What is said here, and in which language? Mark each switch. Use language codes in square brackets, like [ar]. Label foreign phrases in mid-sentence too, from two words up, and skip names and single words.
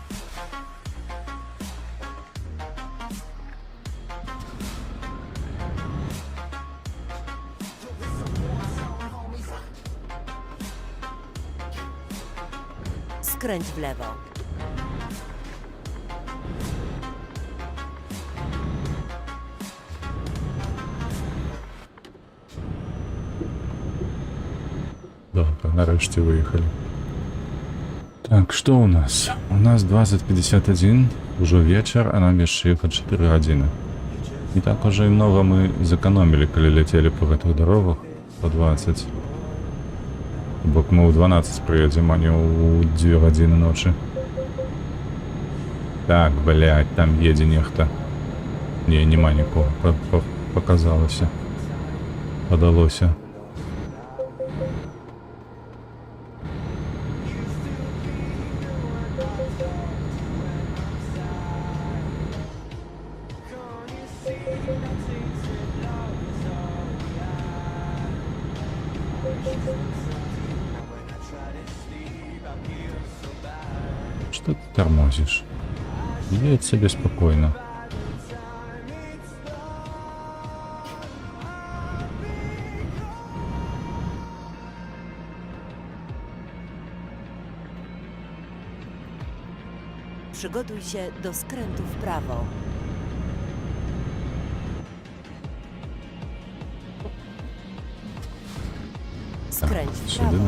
[pl] Skręć w lewo. Dobra, nareszcie wyjechali. [ru] Так, что у нас? У нас 20:51, уже вечер, а нам еще ехать 4 годины. Не так уже и много мы сэкономили, когда летели по этих дорогах по 20. Бок мы у 12 приедем, а не у 2 годины ночи. Так, блядь, там еде нехто. [uk] Не, нема нікого. Показалося. Подалося. [ru] Что ты тормозишь? Едь себе спокойно. [pl] Przygotuj się do skrętu w prawo. Skręć w Сюди prawo.